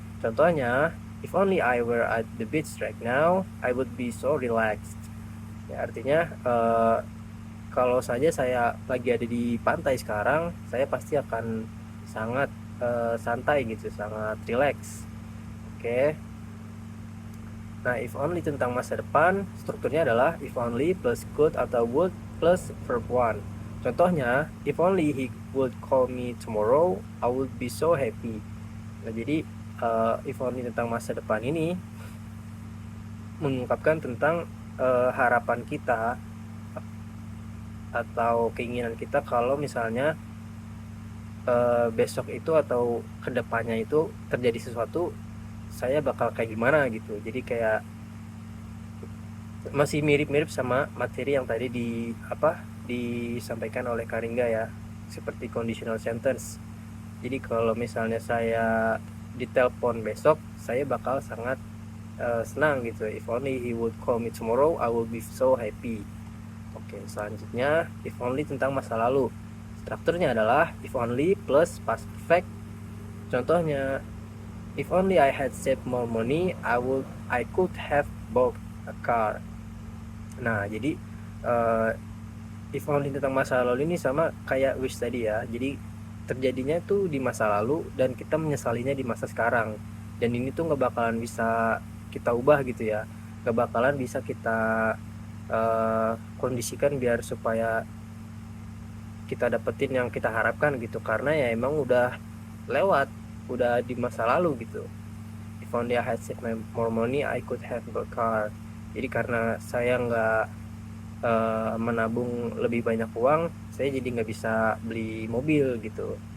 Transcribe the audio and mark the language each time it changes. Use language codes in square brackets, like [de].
[id] Contohnya, [en] if only I were at the beach right now, I would be so relaxed. [id] Ya, artinya kalau saja saya lagi ada di pantai sekarang, saya pasti akan sangat santai gitu, sangat relax. Oke. Nah, if only tentang masa depan, strukturnya adalah if only plus could atau would plus verb one. Contohnya, [en] if only he would call me tomorrow, I would be so happy. [id] Nah, jadi if only tentang masa depan ini mengungkapkan tentang harapan kita atau keinginan kita kalau misalnya besok itu atau kedepannya itu terjadi sesuatu, saya bakal kayak gimana gitu. Jadi kayak masih mirip-mirip sama materi yang tadi disampaikan oleh Karingga ya, seperti conditional sentence. Jadi kalau misalnya saya ditelepon besok, saya bakal sangat senang gitu. [en] If only he would call me tomorrow, I will be so happy. [id] Oke, selanjutnya if only tentang masa lalu. Strukturnya adalah [en] if only plus past perfect. [id] Contohnya, [en] if only I had saved more money, I could have bought a car. [id] Nah, jadi if only tentang masa lalu ini sama kayak wish tadi ya. Jadi terjadinya tuh di masa lalu dan kita menyesalinya di masa sekarang. Dan ini tuh nggak bakalan bisa kita ubah gitu ya. Nggak bakalan bisa kita kondisikan biar supaya kita dapetin yang kita harapkan gitu, karena ya emang udah lewat, udah di masa lalu gitu. [en] If only I had saved more money, I could have bought a car. [id] Jadi karena saya nggak menabung lebih banyak uang, saya jadi nggak bisa beli mobil gitu.